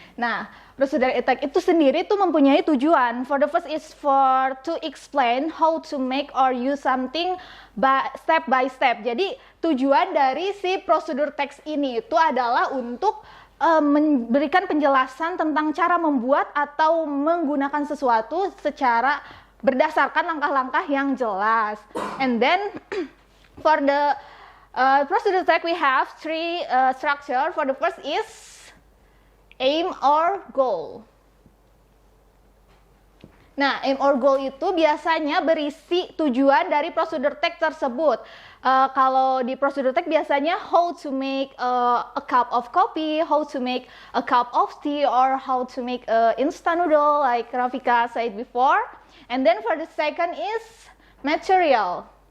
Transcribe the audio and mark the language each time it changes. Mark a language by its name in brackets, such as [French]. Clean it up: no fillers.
[Indonesian] Nah, procedure text itu sendiri itu mempunyai tujuan. [English] For the first is for to explain how to make or use something step by step. [Indonesian] Jadi tujuan dari si prosedur text ini itu adalah untuk memberikan penjelasan tentang cara membuat atau menggunakan sesuatu secara berdasarkan langkah-langkah yang jelas. [English] And then for the procedure text we have three structure. For the first is aim or goal. [Indonesian] Nah, aim or goal itu biasanya berisi tujuan dari prosedur text tersebut. Kalau di prosedur text biasanya [English] how to make a cup of coffee, how to make a cup of tea, or how to make instant noodle like Rafika said before. And then for the second is material.